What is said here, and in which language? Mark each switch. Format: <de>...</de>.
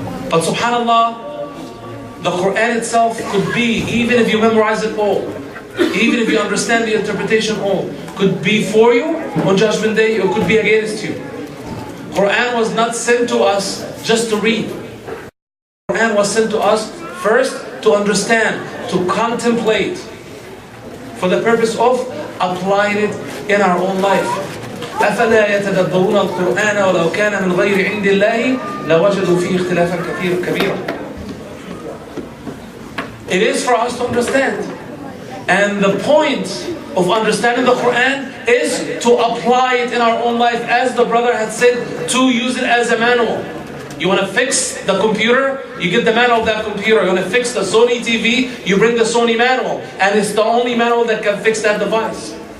<en>But subhanAllah, the Quran itself could be, even if you memorize it all, even if you understand the interpretation all, could be for you on Judgment Day or could be against you. Quran was not sent to us just to read. Quran was sent to us first to understand, to contemplate, for the purpose of applying it in our own life.</en> <ar>أَفَلَا يَتَدَبَّرُونَ الْقُرْآنَ وَلَوْ كَانَ مِنْ غَيْرِ عِنْدِ اللَّهِ لَوَجَدُوا فِيهِ اخْتِلَافًا كَبِيرًا.</ar> <en>It is for us to understand. And the point of understanding the Quran is to apply it in our own life, as the brother had said, to use it as a manual. You want to fix the computer, you get the manual of that computer. You want to fix the Sony TV, you bring the Sony manual. And it's the only manual that can fix that device.</en>